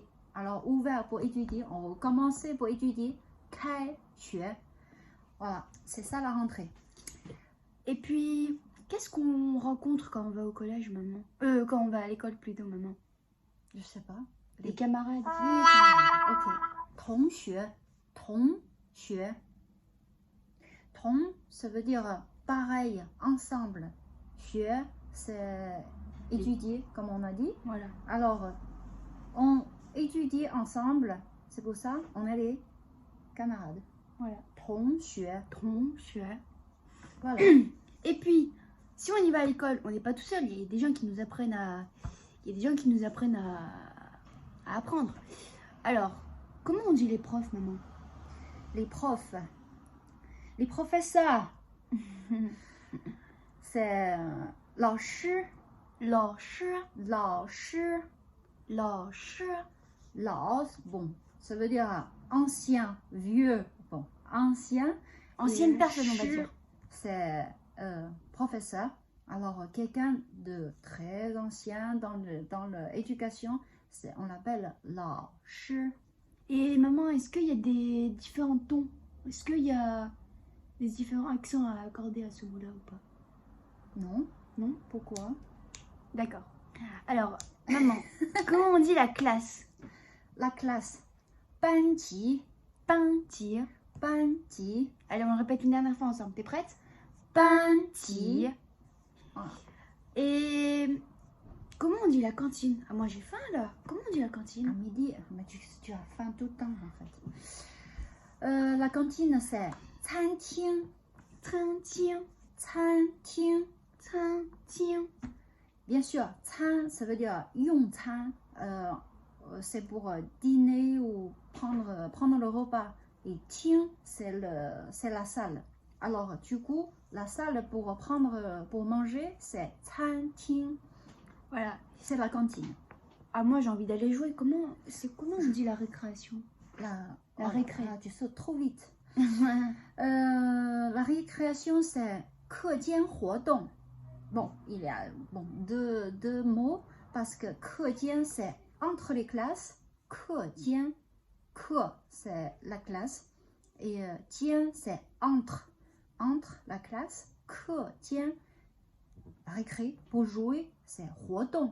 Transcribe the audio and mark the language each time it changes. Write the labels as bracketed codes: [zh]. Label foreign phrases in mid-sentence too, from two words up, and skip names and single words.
[fr] Alors, ouvert pour étudier. On va commencer pour étudier. 开学. Voilà, c'est ça la rentrée. Et puis, qu'est-ce qu'on rencontre quand on va au collège, maman? Quand on va à l'école plutôt, maman. Je sais pas. Les camarades. Ok. 同学. 同学. 同, ça veut dire pareil, ensemble. 学, c'est étudier, comme on a dit. Voilà. Alors, on étudie ensemble. C'est pour ça on est les camarades. Voilà. 同学. 同学. Voilà. Et puis, si on y va à l'école, on n'est pas tout seul. Il y a des gens qui nous apprennent à... à apprendre. Alors, comment on dit les profs, maman? Les profs. Les professeurs. C'est 老师. 老师. 老师. 老师. 老, bon, ça veut dire ancien, vieux. Bon, ancien. Ancienne Et personne, on va dire. C'est professeur. Alors, quelqu'un de très ancien dans l'éducation, on l'appelle 老师. Et maman, est-ce qu'il y a des différents tons? Est-ce qu'il y a des différents accents à accorder à ce mot-là ou pas? Non. Non? Pourquoi? D'accord. Alors, maman, comment on dit la classe? La classe. 班级. 班级. 班级. Allez, on le répète une dernière fois ensemble. T'es prête? 班级. Et comment on dit la cantine? Ah, moi j'ai faim là. Comment on dit la cantine? À midi, mais tu as faim tout le temps en fait. La cantine c'est 餐厅. 餐厅. 餐厅. 餐厅. Bien sûr, 餐 ça veut dire 用餐. C'est pour dîner ou prendre le repas. Et 厅 c'est la salle. Alors du coup, la salle pour manger c'est 餐厅. Voilà. C'est la cantine. Ah, moi j'ai envie d'aller jouer. Comment on dit la récréation? La récré. Tu sautes trop vite. La récréation c'est [zh] 课间活动. [fr] Bon, il y a deux mots parce que 课间 c'est entre les classes. [zh] 课间, 课 [fr] c'est la classe et 间 c'est entre la classe. 课间, récré pour jouer c'est 活动.